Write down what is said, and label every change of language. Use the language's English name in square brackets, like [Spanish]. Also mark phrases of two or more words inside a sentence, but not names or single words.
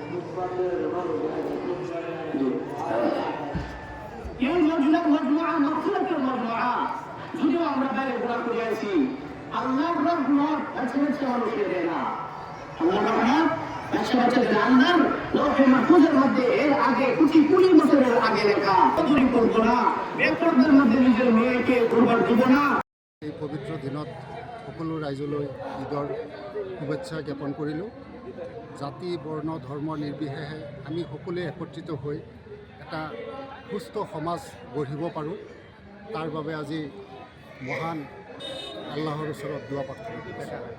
[Bangla] যদিও আমরা বাইরে ঘোরা করে আছি, আল্লাহর রহমত একসাথে মানুষকে দেয় না। আল্লাহর রহমত একসাথে আল্লাহর লৌহে মাহফুজের মধ্যে এর আগে কোটি বছরের আগে লেখা। চুরি করবো না, বেপরদার মধ্যে নিজের মেয়েকে কুরবান দিব না। [Assamese] এই পবিত্ৰ দিনত সকলো ৰাইজলৈ ঈদৰ শুভেচ্ছা জ্ঞাপন কৰিলোঁ। জাতি বৰ্ণ ধৰ্ম নিৰ্বিশেষে আমি সকলোৱে একত্ৰিত হৈ এটা সুস্থ সমাজ গঢ়িব পাৰোঁ, তাৰ বাবে আজি মহান আল্লাহৰ ওচৰত দুৱা প্ৰাৰ্থনা কৰিছোঁ।